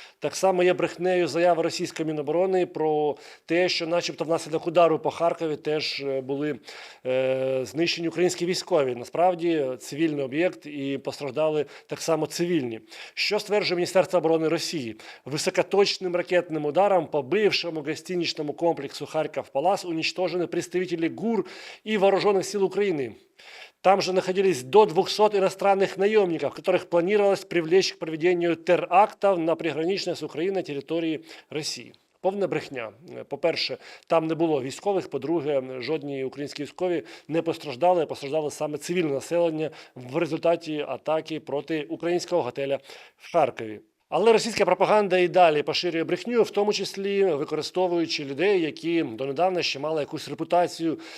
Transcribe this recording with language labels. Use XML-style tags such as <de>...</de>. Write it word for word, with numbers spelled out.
<uk>Так само є брехнею заява російської Міноборони про те, що, начебто, внаслідок удару по Харкові теж е, були е, знищені українські військові. Насправді цивільний об'єкт і постраждали так само цивільні. Що стверджує Міністерство оборони Росії?</uk> <ru>Високоточним ракетним ударом по бившому гостиничному комплексу Харьков-Палас уничтожены представители ГУР и Вооруженных сил Украины. Там же находились до двухсот иностранных наемников, которых планировалось привлечь к проведению терактов на приграничной с Украиной территории России.</ru> <uk>Повна брехня. Е, По-перше, там не було військових. По-друге, м, жодні українські військові не постраждали, а постраждало саме цивільне населення в результаті атаки проти українського готеля в Харкові. Але російська пропаганда і далі поширює брехню, в тому числі використовуючи людей, які донедавна ще мали якусь репутацію.</uk>